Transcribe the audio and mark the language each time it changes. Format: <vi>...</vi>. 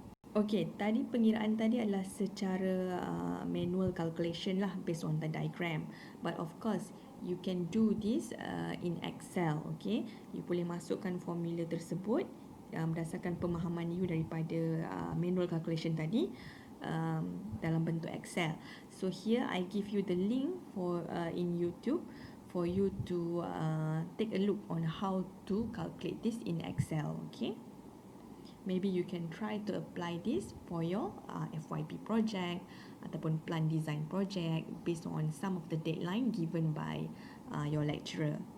<ms>Okay, tadi pengiraan tadi adalah secara manual calculation lah</ms> <en>based on the diagram. But of course, you can do this in Excel.</en> <ms>Okay, you boleh masukkan formula tersebut berdasarkan pemahaman you daripada manual calculation tadi dalam bentuk Excel.</ms> <en>So here I give you the link for in YouTube for you to take a look on how to calculate this in Excel. Okay. Maybe you can try to apply this for your FYP project ataupun plan design project based on some of the deadline given by your lecturer.</en>